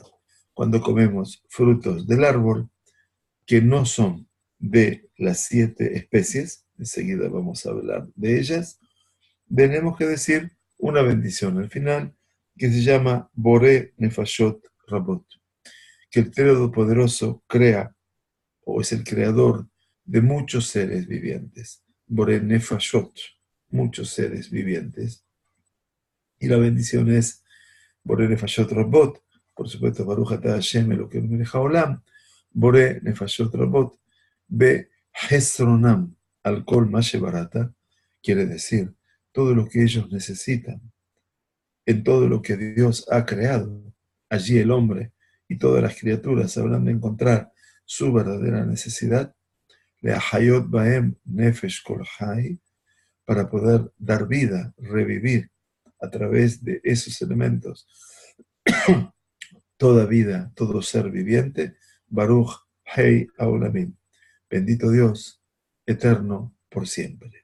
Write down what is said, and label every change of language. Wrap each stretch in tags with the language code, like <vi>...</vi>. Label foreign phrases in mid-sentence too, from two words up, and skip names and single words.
<es>Cuando comemos frutos del árbol que no son de las 7 especies, enseguida vamos a hablar de ellas, tenemos que decir una bendición al final que se llama Boré Nefashot Rabot, que el Todopoderoso crea o es el creador de muchos seres vivientes. Boré Nefashot, muchos seres vivientes. Y la bendición es Boré Nefashot Rabot, por supuesto,</es> <he>ברוך אתה השם אלוקינו מלך העולם בורא נפשות רבות וחסרונן על כל מה שבראת,</he> <es>quiere decir todo lo que ellos necesitan, en todo lo que Dios ha creado. Allí el hombre y todas las criaturas habrán de encontrar su verdadera necesidad.</es> <he>להחיות בהם נפש כל חי,</he> <es>para poder dar vida, revivir a través de esos elementos toda vida, todo ser viviente.</es> <he>ברוך חי העולמים.</he> <es>Bendito Dios, eterno por siempre.</es>